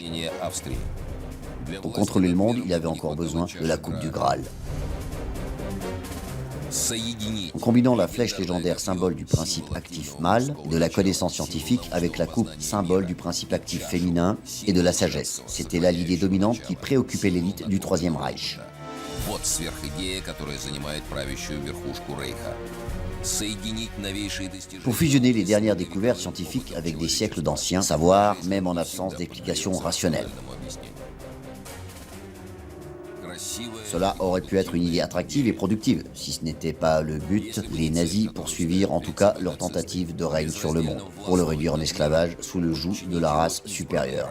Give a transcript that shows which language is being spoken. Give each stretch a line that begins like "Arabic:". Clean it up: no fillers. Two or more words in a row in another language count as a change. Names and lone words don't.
French: Pour contrôler le monde, il avait encore besoin de la Coupe du Graal. En combinant la flèche légendaire symbole du principe actif mâle et de la connaissance scientifique avec la coupe symbole du principe actif féminin et de la sagesse. C'était là l'idée dominante qui préoccupait l'élite du Troisième Reich.
Russian: Вот сверхидея, которая занимает правящую верхушку Рейха.
French: Pour fusionner les dernières découvertes scientifiques avec des siècles d'anciens savoirs, même en absence d'explications rationnelles. Cela aurait pu être une idée attractive et productive. Si ce n'était pas le but, les nazis poursuivirent en tout cas leur tentative de règne sur le monde, pour le réduire en esclavage sous le joug de la race supérieure.